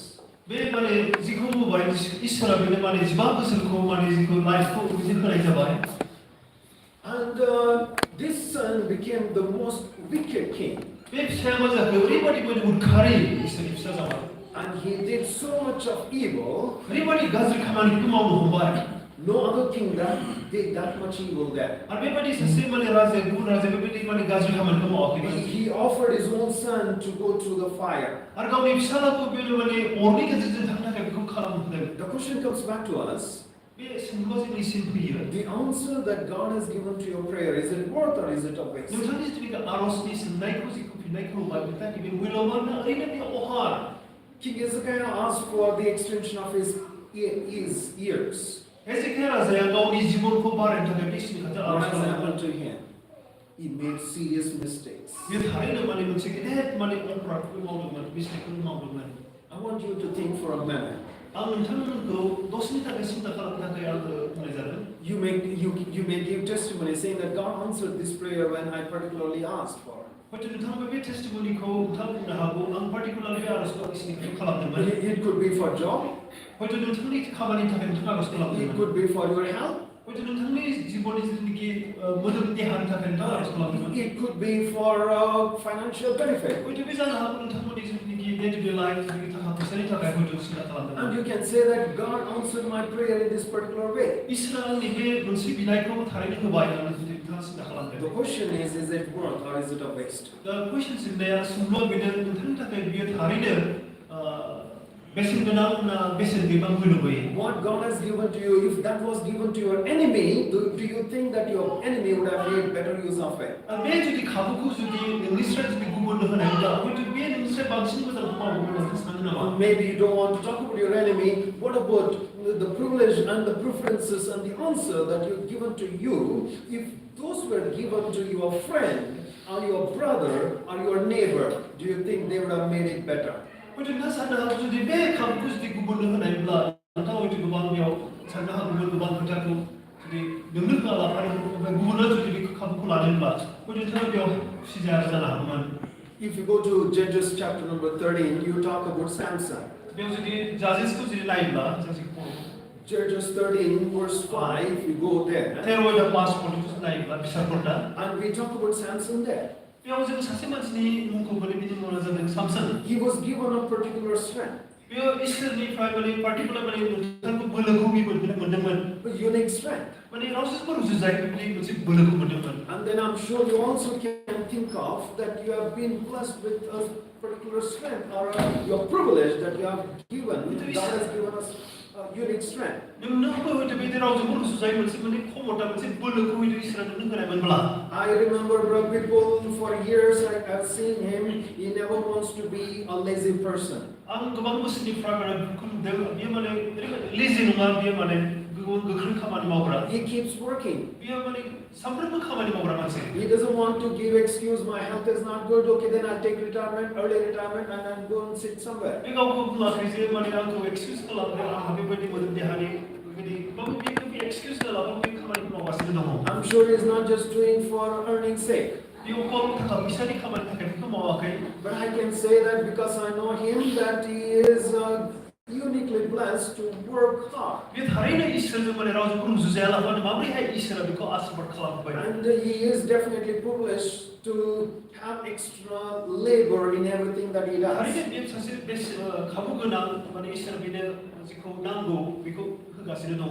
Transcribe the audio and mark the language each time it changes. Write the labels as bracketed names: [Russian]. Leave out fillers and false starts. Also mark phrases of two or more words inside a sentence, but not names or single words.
[Bodo] बे माने जिखौ बुंबाय इसोरा बेनो माने 15 बोसोरखौ माने जिखौ लाइफखौ बिदि होनाय जाबाय [English] And this son became the most wicked king. [Bodo] बे फिसाया मा जाखो ओरैबादि माने उदखारि इसोरनि फिसा जाबाय [English] And he did so much of evil. [Bodo] ओरैबादि गाज्रि खामानिखौ मावनो हमबाय [English] No other king that did that much evil there. [Bodo] आरो बेबादि सासे माने राजा गुबुन राजा बेबादि माने गाज्रि खामानिखौ मावाखैमोन [English] He offered his own son to go through the fire. [Bodo] आरो गावनि फिसालाखौ बेनो माने अरनि गेजेरजों थांनो थाखाय बेखौ खालामहोदों [English] The question comes back to us. [Bodo] बे सोंलुआ जोंनिसिम फैयो [English] The answer that God has given to your prayer, is it worth or is it a waste? [Bodo] नोंथांनि जिथुनिखि आर'जनि सोंनायखौ जिखौ फिननायखौ होबाय बिथांनि बे मुल्यबान ना ओरैनो बे अहार [English] King Hezekiah asked for the extension of his years. [Bodo] हेजेकिया राजाया गावनि जिबनखौ बारायनो थाखाय बे इसोरनि खाथियाव [English] What [Bodo] आर'ज [English] has [Bodo] खालामदोंमोन [English] happened to him? He made serious mistakes. [Bodo] बे थारैनो माने मोनसे गेदेर माने अपराधखौ मावदोंमोन मिस्टेकखौ मावदोंमन [English] I want you to think for a minute. [Bodo] आं नोंथांमोनखौ दसेनि थाखाय सिन्था खालामनो थाखाय आङो बुंनाय जादों [English] You may give testimony saying that God answered this prayer when I particularly asked for. [Bodo] हयथ' नोंथाङा बे टेस्टिमनिखौ नोंथाङा बुंनो हागौ आं पार्टिकुलारलि बे आर'जखौ इसोरनि खाथियाव खालामदोंमोन [English] It could be for job. [Bodo] हयथ' नोंथांनि खामानिनि थाखाय नोंथाङा आर'ज [English] It [Bodo] खालामदोंमोन [English] could be for your health. [Bodo] हयथ' नोंथांनि जिबननि जिथुनिखि मोदोम देहानि थाखाय नोंथाङा आर'ज खालामदोंमोन [English] It could be for financial benefit. [Bodo] हयथ' बे जानो हागौ नोंथांमोननि जिथुनिखि [English] day to day life [Bodo] जिथुनिखि थाखा फैसानि थाखाय हयथ' सिन्था [English] And [Bodo] खालामदोंमोन [English] you can say that God answered my prayer in this particular way. [Bodo] इसोरा आंनि बे मोनसे बिनायखौ थारैनो होबाय होननानै जुदि नोंथाङा सिन्था खालामदों [English] The question is it worth or is it a waste? [Bodo] दा कुइसन सोंनाया सोंलुआ बेनो नोंथांनि थाखाय बियो थारैनो बेसेन गोनां ना बेसेन गैबां होनोबै [English] What God has given to you, if that was given to your enemy, do you think that your enemy would have made better use of it? [Bodo] बे जुदि खाबुखौ जुदि नोंनिस्राय जुदि गुबुननो होनायब्ला हयथ' बे नोंनिस्राय बांसिन मोजां मावगौमोन होननानै सानो नामा [English] Or maybe you don't want to talk about your enemy. What about the privilege and the preferences and the answer that you've given to you? If those were given to your friend or your brother or your neighbor, do you think they would have made it better? [Bodo] हयथ' नोंथाङा साननो हागौ जुदि बे खाबुखौ जुदि गुबुननो होनायब्ला नोंथाङा हयथ' गोबां बेयाव साननो हागौमोन गोबां खोथाखौ जुदि नोंनो होआलाफानो ओमफ्राय गुबुना जुदि बे खाबुखौ लादोंब्ला हयथ' नोंथाङा बेयाव खुसि जानो हागौमोन [English] If you go to Judges chapter number 13, you talk about Samson. [Bodo] बेयाव जुदि जाजेसखौ जुदि नायोब्ला [English] Judges 13 verse 5, if you go there. [Bodo] 13 पास पढ्नुस् नायोब्ला बिसारपन्डा [English] And we talk about Samson there. [Bodo] बेयाव जों सासे मानसिनि मुंखौ बोरै बिनि मुङा जादों सामसन [English] He was given a particular strength, [Bodo] बेयो इसोरनिफ्राय माने पार्टिकुलार माने नोंथांखौ बोलोखौ मोनदोंमोन [English] a unique strength. [Bodo] माने रावजोंबो रुजुजायै बिदि मोनसे बोलोखौ मोनदोंमोन [English] And then I'm sure you also can think of that you have been blessed with a particular strength or your privilege that you have given. God has given us a unique strength. [Bodo] नोंनोबो हयथ' बे रावजोंबो रुजुजायै मोनसे माने खमता मोनसे बोलोखौ हयथ' इसोरा नोंनो होनायमोनब्ला [English] I remember people for years I have seen him. He never wants to be a lazy person. [Bodo] आं गोबां बोसोरनिफ्राय माने बेखौ नुदों बेयो माने ओरैबायदि लेजि नङा बेयो माने गोख्रों खामानि मावग्रा [English] He keeps working. [Bodo] बेयो माने सानफ्रोमबो खामानि मावग्रा मानसि [English] He doesn't want to give excuse, my health is not good, okay, then I'll take retirement, early retirement, and I'll go and sit somewhere. [Bodo] बे गावखौ बुङाखै जे माने आंखौ एक्सकिउज खालामदों आंहा बेबायदि मोदोम देहानि बेबायदि बाबो बेखौ बे एक्सकिउज खालामनानै बे खामानिखौ मावगासिनो दङ [English] I'm sure he's not just doing for earning's sake. [Bodo] बेयाव गाव थाखा फैसानि खामानि थाखाय बेखौ मावाखै [English] But I can say that because I know him, that he is uniquely blessed to work hard. [Bodo] बे थारैनो इसोरजों माने रावजोंबो रुजुजायालाबानो माबोरैहाय इसोरा बेखौ आशीर्वाद खालामबाय [English] And he is definitely privileged to have extra labor in everything that he does. [Bodo] थारैनो बे सासे बे खाबु गोनां माने इसोर बेनो जेखौ नांगौ बेखौ होगासिनो दङ